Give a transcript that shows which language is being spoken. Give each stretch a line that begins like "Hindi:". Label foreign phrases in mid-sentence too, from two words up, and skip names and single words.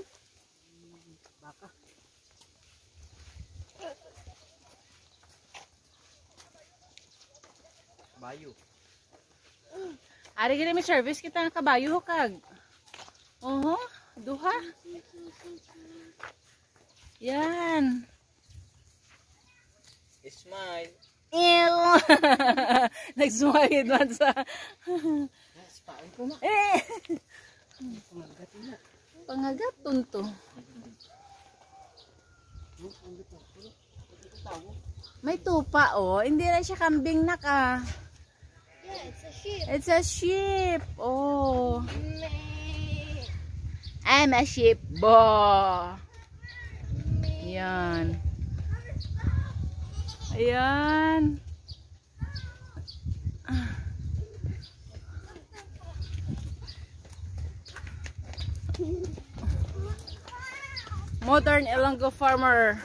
Hiligaynon: Baka. Bayo. Ari gini may service kita ng kabayo kag. Oho, duha. Yan. Smile. Ew. Nag-smile doon sa
Filipino: Sipain ko na. Pangagat na.
Hiligaynon: Pangagaton to. May tupa, oh.
Filipino: Hindi na siya kambing na ka.
English: Yeah, it's a sheep. It's a sheep. Oh. I'm a sheep.
Filipino: Bo. Yan.
English: Ayan. Modern Ilonggo farmer.